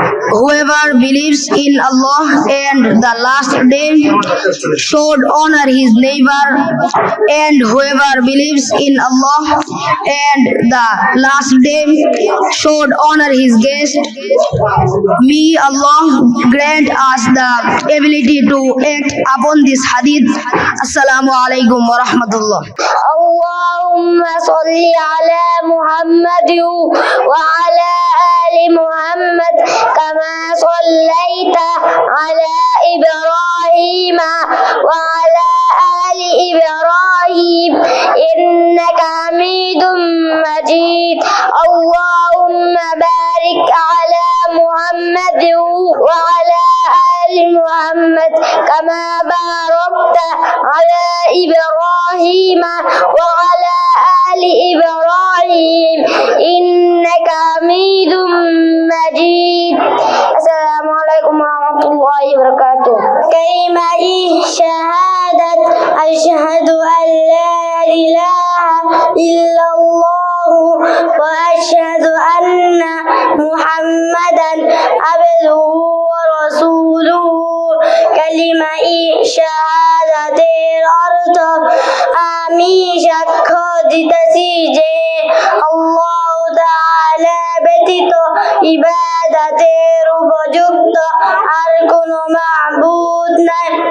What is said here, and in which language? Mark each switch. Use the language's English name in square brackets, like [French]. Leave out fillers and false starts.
[English] Whoever believes in Allah and the last day should honor his neighbor, and whoever believes in Allah and the last day should honor his guest. May Allah grant us the ability to act upon this hadith. [Arabic] Assalamu alaikum wa rahmatullah. اللهم صل على محمد وعلى آل محمد كما صليت على إبراهيم وعلى آل إبراهيم إنك حميد مجيد. اللهم بارك على محمد وعلى آل محمد كما باركت على إبراهيم وعلى آل إبراهيم إنك حميد مجيد. السلام عليكم ورحمة الله وبركاته. كلمة شهادة أشهد أن لا إله إلا الله وأشهد أن محمدا عبده ورسوله. [Bangla] كلمة শাহাদাতের অর্থ আমি সাক্ষ্য দিতেছি যে আল্লাহ তাআলা ব্যতীত ইবাদতের উপযুক্ত আর কোনো মাবুদ নাই।